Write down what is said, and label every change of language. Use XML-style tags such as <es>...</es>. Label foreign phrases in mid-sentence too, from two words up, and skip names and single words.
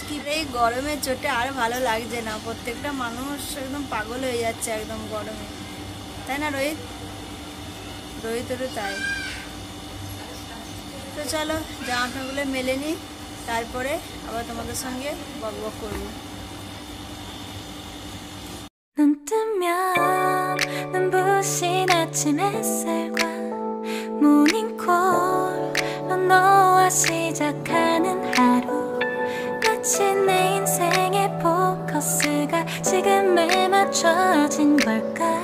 <bn>কি এই গরমের চোটে আর ভালো লাগছে না, প্রত্যেকটা মানুষ একদম পাগল হয়ে যাচ্ছে একদম গরমে, তাই না রোহিত? রোহিতেরও তাই। তো চলো জামা প্যান্টগুলো মেলে নিই, তারপরে আবার তোমাদের সঙ্গে বক বক করবো।</bn> <ko>눈 뜨면 눈부신 아침 햇살과 모닝콜로 너와 시작하는 하루, 마치 내 인생의 포커스가 지금에 맞춰진 걸까.</ko>